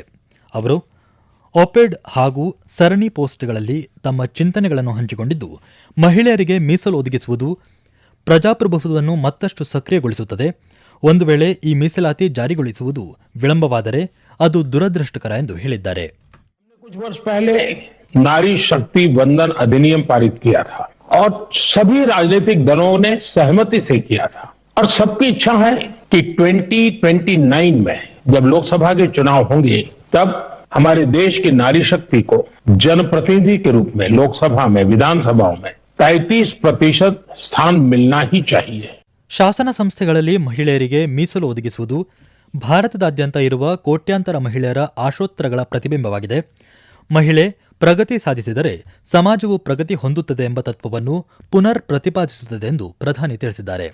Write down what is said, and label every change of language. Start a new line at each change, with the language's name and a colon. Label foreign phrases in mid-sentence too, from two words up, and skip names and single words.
Kannada: ಅವರು ಒಪೆಡ್ ಹಾಗೂ ಸರಣಿ ಪೋಸ್ಟ್ಗಳಲ್ಲಿ ತಮ್ಮ ಚಿಂತನೆಗಳನ್ನು ಹಂಚಿಕೊಂಡಿದ್ದು, ಮಹಿಳೆಯರಿಗೆ ಮೀಸಲು ಒದಗಿಸುವುದು ಪ್ರಜಾಪ್ರಭುತ್ವವನ್ನು ಮತ್ತಷ್ಟು ಸಕ್ರಿಯಗೊಳಿಸುತ್ತದೆ. ಒಂದು ವೇಳೆ ಈ ಮೀಸಲಾತಿ ಜಾರಿಗೊಳಿಸುವುದು ವಿಳಂಬವಾದರೆ ಅದು ದುರದೃಷ್ಟಕರ ಎಂದು ಹೇಳಿದ್ದಾರೆ.
Hindi: कुछ वर्ष पहले नारी शक्ति वंदन अधिनियम पारित किया था और सभी राजनीतिक दलों ने सहमति से किया था और सबकी इच्छा है कि 2029 में जब लोकसभा के चुनाव होंगे तब हमारे देश की नारी शक्ति को जनप्रतिनिधि के रूप में लोकसभा में, विधानसभाओं में 33% स्थान मिलना ही चाहिए.
Kannada: ಶಾಸನ ಸಂಸ್ಥೆಗಳಲ್ಲಿ ಮಹಿಳೆಯರಿಗೆ ಮೀಸಲು ಒದಗಿಸುವುದು ಭಾರತದಾದ್ಯಂತ ಇರುವ ಕೋಟ್ಯಾಂತರ ಮಹಿಳೆಯರ ಆಶೋತ್ತರಗಳ ಪ್ರತಿಬಿಂಬವಾಗಿದೆ. ಮಹಿಳೆ ಪ್ರಗತಿ ಸಾಧಿಸಿದರೆ ಸಮಾಜವು ಪ್ರಗತಿ ಹೊಂದುತ್ತದೆ ಎಂಬ ತತ್ವವನ್ನು ಪುನರ್ ಪ್ರತಿಪಾದಿಸುತ್ತದೆ ಎಂದು ಪ್ರಧಾನಿ ತಿಳಿಸಿದ್ದಾರೆ.